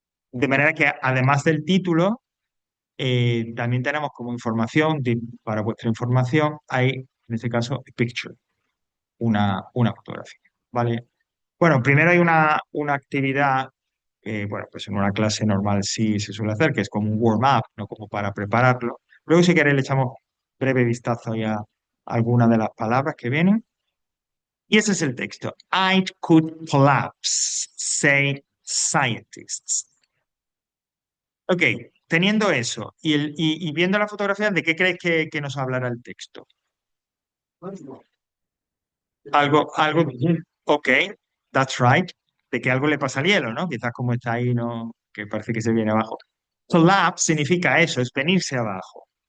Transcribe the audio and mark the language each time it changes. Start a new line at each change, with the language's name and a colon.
Spanish: De manera que, además del título, también tenemos como información, para vuestra información, hay, en este caso, picture, una fotografía. ¿Vale? Bueno, primero hay una actividad bueno, pues en una clase normal sí se suele hacer, que es como un warm-up, ¿no? Como para prepararlo. Luego, si queréis, le echamos breve vistazo ya a algunas de las palabras que vienen. Y ese es el texto.
English: It could collapse, say scientists.
Spanish: Ok, teniendo eso y viendo la fotografía, ¿de qué creéis que nos hablará el texto? Algo,
English: ok, that's right,
Spanish: de que algo le pasa al hielo, ¿no? Quizás como está ahí, ¿no? Que parece que se viene abajo. Collapse significa eso, es venirse abajo.